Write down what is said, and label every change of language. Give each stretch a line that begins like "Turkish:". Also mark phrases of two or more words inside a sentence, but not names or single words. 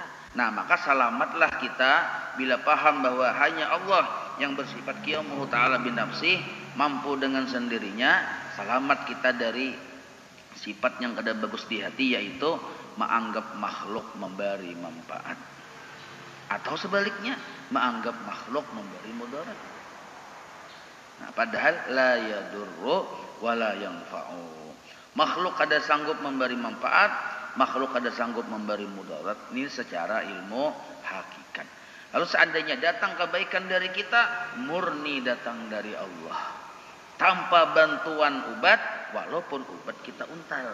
Banjar: Nah, maka selamatlah kita bila paham bahwa hanya Allah yang bersifat
Arabic: قيامه تعالى بنفسه,
Banjar: mampu dengan sendirinya. Selamat kita dari sifat yang kada bagus di hati, yaitu menganggap makhluk memberi manfaat, atau sebaliknya menganggap makhluk memberi mudarat. Nah, padahal
Arabic: لا يضر ولا ينفع.
Banjar: Makhluk kada sanggup memberi manfaat, makhluk kada sanggup memberi mudarat. Ini secara ilmu hakikat. Lalu seandainya datang kebaikan dari kita, murni datang dari Allah. Tanpa bantuan ubat, walaupun ubat kita untal.